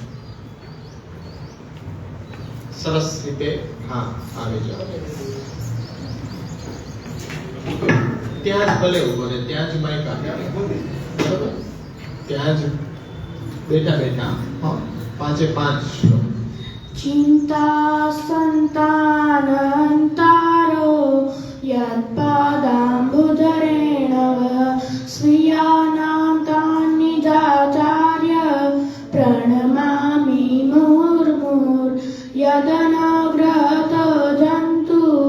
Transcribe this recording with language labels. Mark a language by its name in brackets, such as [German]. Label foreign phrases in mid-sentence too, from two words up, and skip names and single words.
[Gujarati] સરસ રીતે, હા, આવી જાઓ. ત્યાં જ ભલે ઉભો રહે, ત્યાં જ માઈક આપી, બરોબર? ત્યાં જ બેઠા હા, 5 શ્લોક. [Sanskrit] चिन्ता सन्तानन्तारो यत्पादाम्बुधरेण स्वीयानां तान्निजाचार्य प्रणमामि मुहुर्मुहुर् यदनुग्रहतो जन्तु